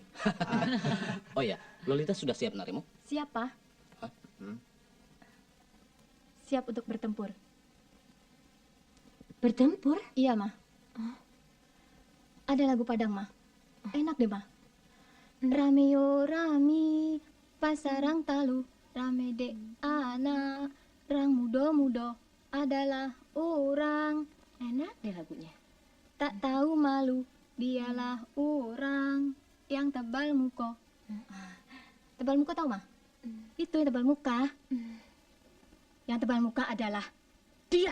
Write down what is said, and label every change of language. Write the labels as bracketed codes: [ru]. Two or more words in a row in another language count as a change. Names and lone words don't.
[id] Oh ya, Lolita sudah siap, Naremo? Siap, Pak. Siap untuk bertempur. Bertempur? Iya, Ma. Ada lagu Padang, Ma. Enak deh, [min] Ma. Rame yo rame, pasarang talu, rame de anak, rang mudo-mudo adalah orang. [id] Enak deh lagunya. Tak tahu malu, dialah orang yang tebal muka. Tebal muka tahu, Ma? Itu yang tebal muka. Yang tebal muka adalah dia.